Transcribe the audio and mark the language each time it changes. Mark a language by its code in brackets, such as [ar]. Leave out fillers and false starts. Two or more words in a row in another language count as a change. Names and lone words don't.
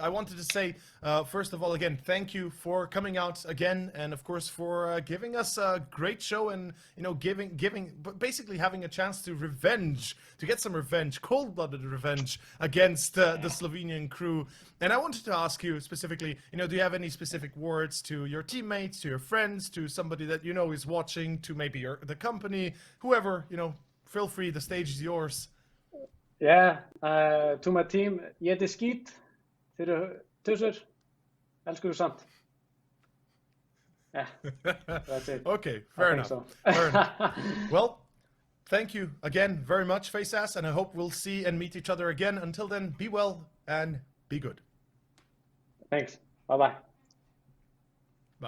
[en] I wanted to say, first of all, again, thank you for coming out again, and of course for giving us a great show, and basically having a chance to get some revenge, cold-blooded revenge against the Slovenian crew. And I wanted to ask you specifically, do you have any specific words to your teammates, to your friends, to somebody that is watching, to maybe the company, whoever, feel free, the stage is yours. Yeah, to my team, [is] ég skít, þið eru tussur, elsku samt. [en] Yeah, that's it. Okay, fair enough. So. Fair enough. Well, thank you again very much, FaceAss, and I hope we'll see and meet each other again. Until then, be well and be good. Thanks. Bye-bye. Bye.